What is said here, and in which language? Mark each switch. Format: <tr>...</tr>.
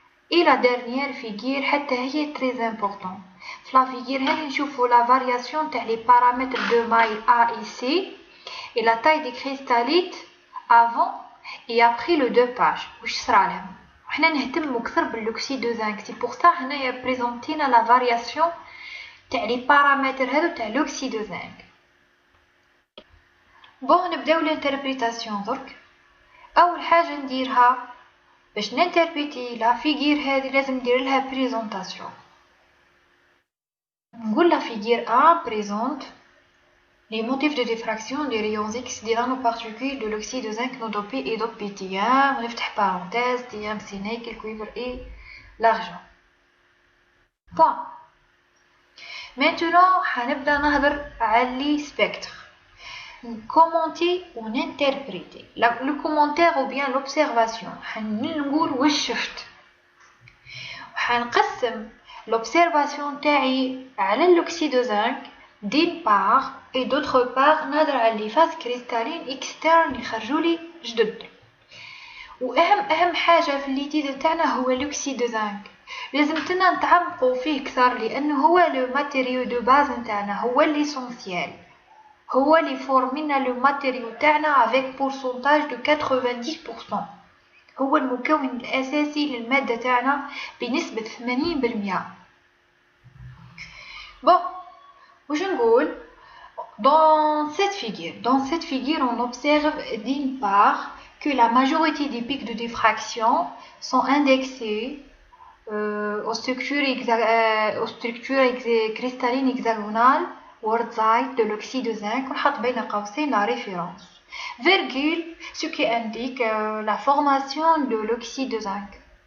<fr>Et la dernière figure</fr> <ar>حتى هي</ar> <fr>très important. في la figure هذه نشوفو la variation تاع les paramètres de maille A et C et la taille des cristallites avant et après le dopage.</fr> <ar>واش صرالهم؟ حنا نهتمو اكثر بالأكسيد دو زنك، سي بور سا هنايا بريزونتينا لا فارياسيون تاع لي بارامتر هادو تاع الأكسيد دو زنك. بون نبداو الانتربريتاسيون درك. اول حاجه نديرها باش نانتربريتي لا فيغير هذه لازم ندير لها بريزونطاسيون.</ar> <fr>نقول لا فيغير 1 بريزونت les motifs de diffraction des rayons X des nanoparticules de l'oxyde de zinc non dopé et dopé TM,</fr> <ar>نفتح</ar> <fr>parenthèse, TM c'est nickel, le cuivre et l'argent. Point. Maintenant,</fr> <ar>حنبدأ نهضر على</ar> <fr>les spectres. Commenter ou interpréter. Le commentaire ou bien l'observation.</fr> <ar>حنقول واش شفت.</ar> <fr>وحنقسم l'observation تاعي على l'oxyde de zinc d'une part et d'autre part نهضر على les phases cristallines externes</fr> <ar>اللي خرجوا لي جدد. واهم حاجه في الليتيد تاعنا هو l'oxyde de zinc. لازمتنا نتعمقوا فيه اكثر لانه هو لو ماتيريو دو باز نتاعنا، هو l'essentiel، هو اللي فورمينا لو ماتيريو تاعنا</ar> <fr>avec pourcentage de 90%.</fr> <ar>هو المكون الاساسي للماده تاعنا بنسبه 80%. بون واش نقول</ar> <fr>dans cette figure on observe d'une part que la majorité des pics de diffraction sont indexés aux structures cristallines hexagonales quartzite de l'oxyde de zinc</fr> <ar>ونحط بين قوسين</ar> <fr>la référence virgule ce qui indique la formation de l'oxyde de zinc.</fr>